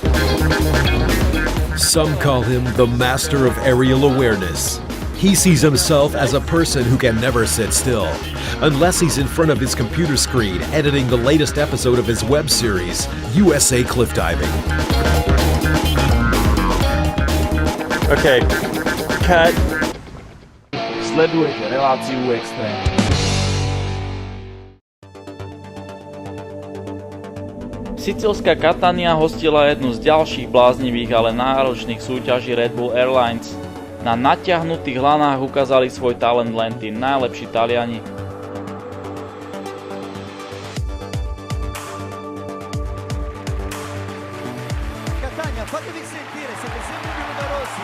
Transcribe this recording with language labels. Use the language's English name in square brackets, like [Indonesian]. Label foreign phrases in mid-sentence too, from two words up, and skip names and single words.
[English] Some call him the master of aerial awareness. He sees himself as a person who can never sit still, unless he's in front of his computer screen editing the latest episode of his web series, USA Cliff Diving. Okay, cut. [Slovak] Sledujete reláciu Extrém. Sicílska Catania hostila jednu z ďalších bláznivých, ale náročných súťaží Red Bull Airlines. Na natiahnutých lanách ukázali svoj talent len tí najlepší Taliani. [Italian] Catania, fatevi sentire, siete sempre più numerosi.